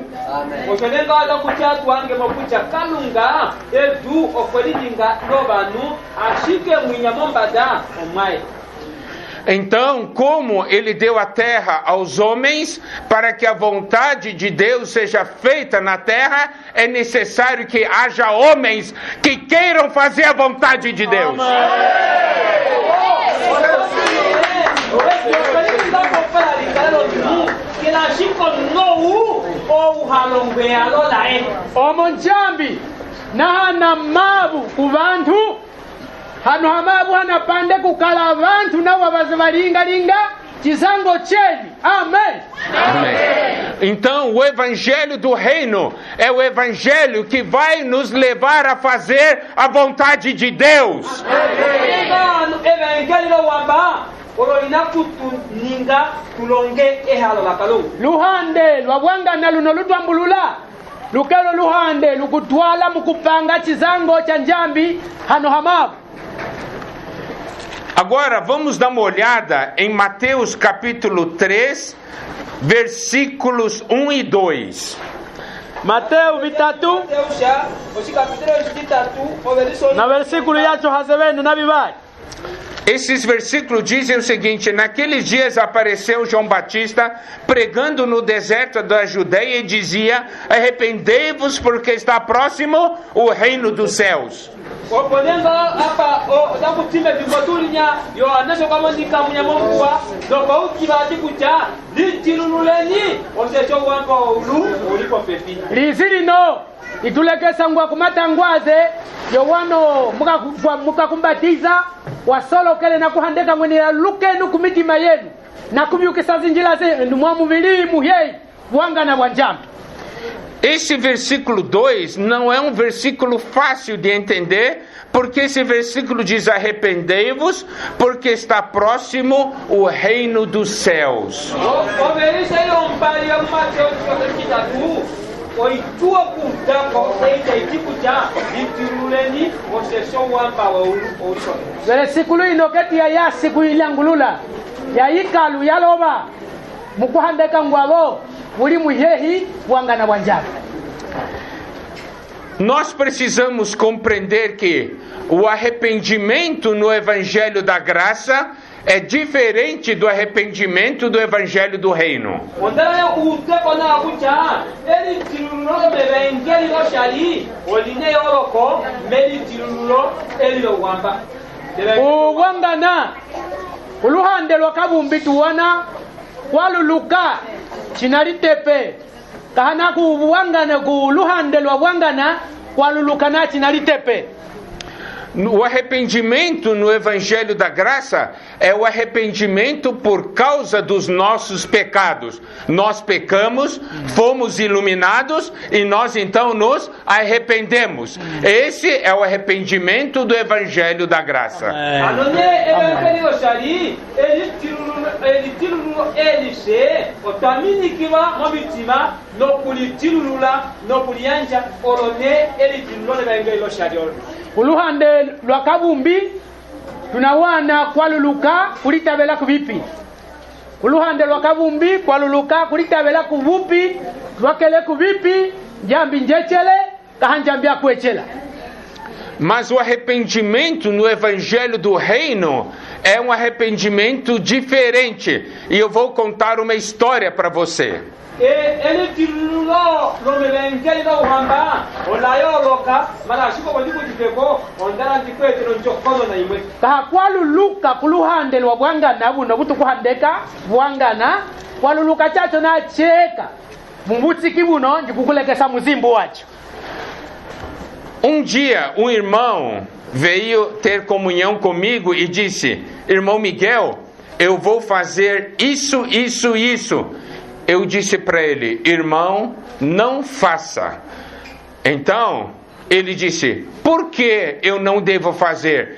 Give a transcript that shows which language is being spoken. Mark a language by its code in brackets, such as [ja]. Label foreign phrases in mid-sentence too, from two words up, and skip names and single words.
[lue] oshenenga wala kuchatu wange mokucha kalunga edu okolidinga nobanu ashike mwinyamombaza omwae. [pt] Então, como ele deu a terra aos homens, para que a vontade de Deus seja feita na terra, é necessário que haja homens que queiram fazer a vontade de Deus. [lue] Omonjambi na mabu kubantu hano hamabu hana pande kukala abantu na wabaze balinga chizango cheli. [pt] Amém. Amém. Então, o evangelho do reino é o evangelho que vai nos levar a fazer a vontade de Deus. [lue] Luhande lwabwangana luno lutwambulula lukelo luhande lukutwala mukupanga chizango cha njambi hano hamabu. [pt] Agora vamos dar uma olhada em Mateus capítulo 3, versículos 1 e 2. [lue] Mateo vitatu na versículo yacho hasevenu na bibali. [pt] Esses versículos dizem o seguinte: naqueles dias apareceu João Batista pregando no deserto da Judeia e dizia: arrependei-vos porque está próximo o reino dos céus. [lue] Lizirino itulekesa ngwa kumatangwaze yowano mukakumbatiza wasolokele na kuhandeka mwenera lukenu kumitima yenu na kumyukisa zinjila zenu mwamuvili muhyei wanga na wanjambi. [pt] Esse versículo 2 não é um versículo fácil de entender, porque esse versículo diz: arrependei-vos, porque está próximo o reino dos céus. [lue] Versículo inoketi ya yasi kuilangulula ya ikalu yaloba mukuhandeka ngwabo uli muhehi wanga na wanjambi. [pt] Nós precisamos compreender que o arrependimento no Evangelho da Graça é diferente do arrependimento do Evangelho do Reino. [lue] Uwangana uluhande lwakabumbi tuwana waluluka chinalitepe kahana kuwangana kuluhande lwabwangana walulukana chinalitepe. [pt] O arrependimento no Evangelho da Graça é o arrependimento por causa dos nossos pecados. Nós pecamos, fomos iluminados e nós então nos arrependemos. Esse é o arrependimento do Evangelho da Graça. [lue] Uluhande lwakabumbi tunawana kwaluluka kulitabela kuvipi. Uluhande lwakabumbi kwaluluka kulitabela kuvupi lwakele kuvipi jambi njechele kahanjambi akwechela. [pt] Mas o arrependimento no Evangelho do Reino é um arrependimento diferente. E eu vou contar uma história para você. [lue] Kwaluluka kuluhande lwabwangana buno butukuhandeka bwangana kwaluluka chacho na cheka mumbutiki buno ndikukulekesa muzimbo wacho. [pt] Um dia um irmão veio ter comunhão comigo e disse: irmão Miguel, eu vou fazer isso. eu disse para ele: irmão, não faça. Então, ele disse: por que eu não devo fazer?